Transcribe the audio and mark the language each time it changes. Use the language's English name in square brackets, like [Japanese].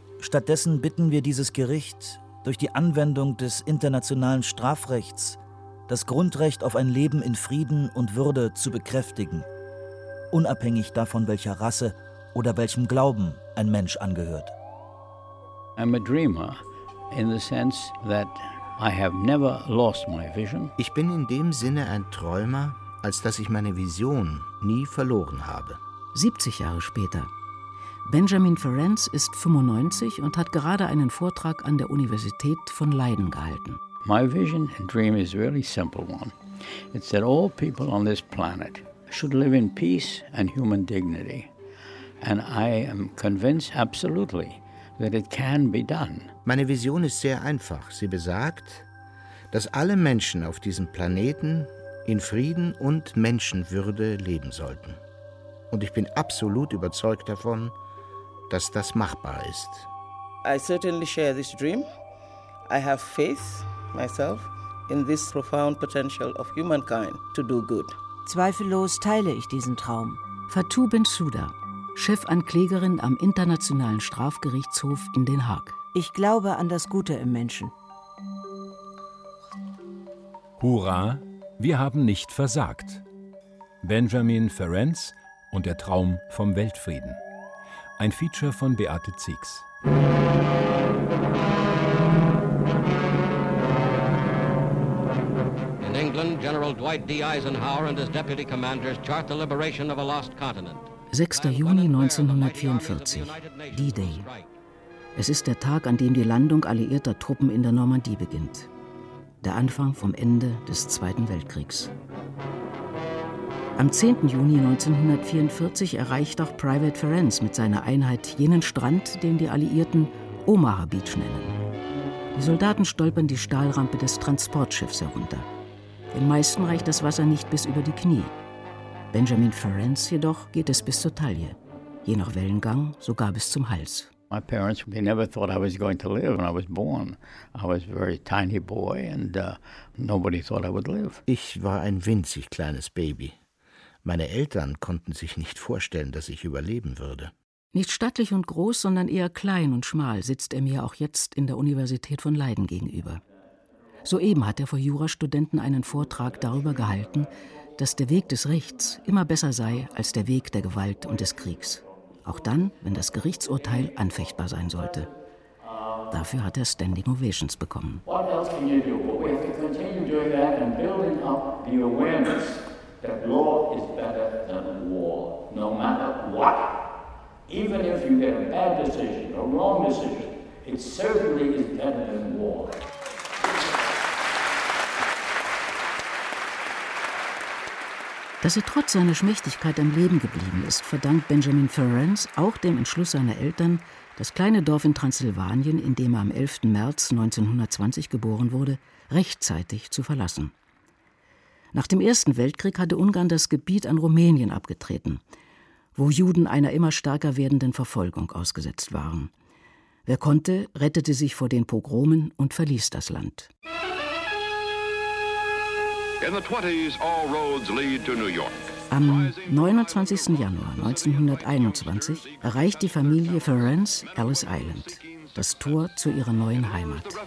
[German] Stattdessen bitten wir dieses Gericht, durch die Anwendung des internationalen Strafrechts das Grundrecht auf ein Leben in Frieden und Würde zu bekräftigen, unabhängig davon, welcher Rasse oder welchem Glauben ein Mensch angehört. [English] I'm a dreamer in the sense that I have never lost my vision. [German] Ich bin in dem Sinne ein Träumer, als dass ich meine Vision nie verloren habe. 70 Jahre später. Benjamin Ferenc ist 95 und hat gerade einen Vortrag an der Universität von Leiden gehalten. [English] My vision and dream is a really simple one. It's that all people on this planet should live in peace and human dignity. And I am convinced absolutely that it can be done. [German] Meine Vision ist sehr einfach. Sie besagt, dass alle Menschen auf diesem Planeten in Frieden und Menschenwürde leben sollten. Und ich bin absolut überzeugt davon, dass das machbar ist. [English] I certainly share this dream. I have faith myself in this profound potential of humankind to do good. [German] Zweifellos teile ich diesen Traum. Fatou Bensouda, Chefanklägerin am Internationalen Strafgerichtshof in Den Haag. Ich glaube an das Gute im Menschen. Hurra, wir haben nicht versagt. Benjamin Ferenc und der Traum vom Weltfrieden. Ein Feature von Beate Ziegs. [English] In England, General Dwight D. Eisenhower and his deputy commanders chart the liberation of a lost continent. [German] 6. Juni 1944, D-Day. Es ist der Tag, an dem die Landung alliierter Truppen in der Normandie beginnt. Der Anfang vom Ende des Zweiten Weltkriegs. Am 10. Juni 1944 erreicht auch Private Ferenc mit seiner Einheit jenen Strand, den die Alliierten Omaha Beach nennen. Die Soldaten stolpern die Stahlrampe des Transportschiffs herunter. Den meisten reicht das Wasser nicht bis über die Knie. Benjamin Ferenc jedoch geht es bis zur Taille, je nach Wellengang sogar bis zum Hals. [English] My parents, they never thought I was going to live when I was born. I was a very tiny boy and nobody thought I would live. [German] Ich war ein winzig kleines Baby. Meine Eltern konnten sich nicht vorstellen, dass ich überleben würde. Nicht stattlich und groß, sondern eher klein und schmal sitzt er mir auch jetzt in der Universität von Leiden gegenüber. Soeben hat er vor Jurastudenten einen Vortrag darüber gehalten, dass der Weg des Rechts immer besser sei als der Weg der Gewalt und des Kriegs. Auch dann, wenn das Gerichtsurteil anfechtbar sein sollte. Dafür hat er Standing Ovations bekommen. [English] What else can you do? We have to continue doing that and building up the awareness that law is better than war, no matter what. Even if you get a bad decision, a wrong decision, it certainly is better than war. [German] Dass er trotz seiner Schmächtigkeit am Leben geblieben ist, verdankt Benjamin Ferenc auch dem Entschluss seiner Eltern, das kleine Dorf in Transsilvanien, in dem er am 11. März 1920 geboren wurde, rechtzeitig zu verlassen. Nach dem Ersten Weltkrieg hatte Ungarn das Gebiet an Rumänien abgetreten. wo Juden einer immer stärker werdenden Verfolgung ausgesetzt waren. Wer konnte, rettete sich vor den Pogromen und verließ das Land. [English] In the 20s, all roads lead to New York. [German] Am 29. Januar 1921 erreicht die Familie Ferenc Ellis Island, das Tor zu ihrer neuen Heimat.